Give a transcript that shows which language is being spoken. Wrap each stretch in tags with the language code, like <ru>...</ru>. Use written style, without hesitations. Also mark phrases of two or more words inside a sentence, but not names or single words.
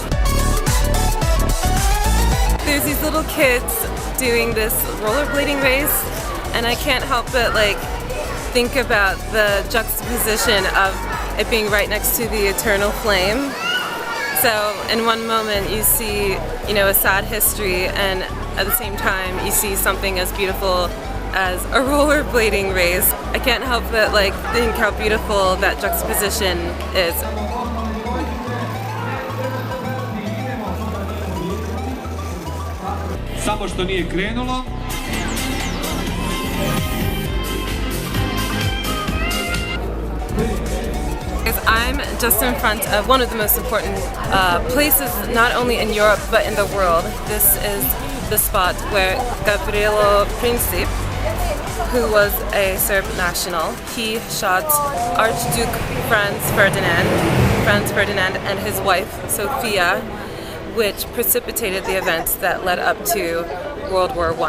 <en>There's these little kids doing this rollerblading race, and I can't help but think about the juxtaposition of it being right next to the eternal flame. So in one moment you see, you know, a sad history, and at the same time you see something as beautiful as a rollerblading race. I can't help but like think how beautiful that juxtaposition is.</en> <bs>Samo što nije krenulo.</bs> <en>I'm just in front of one of the most important places, not only in Europe but in the world. This is the spot where Gavrilo Princip, who was a Serb national, he shot Archduke Franz Ferdinand and his wife Sofia, which precipitated the events that led up to World War I.</en>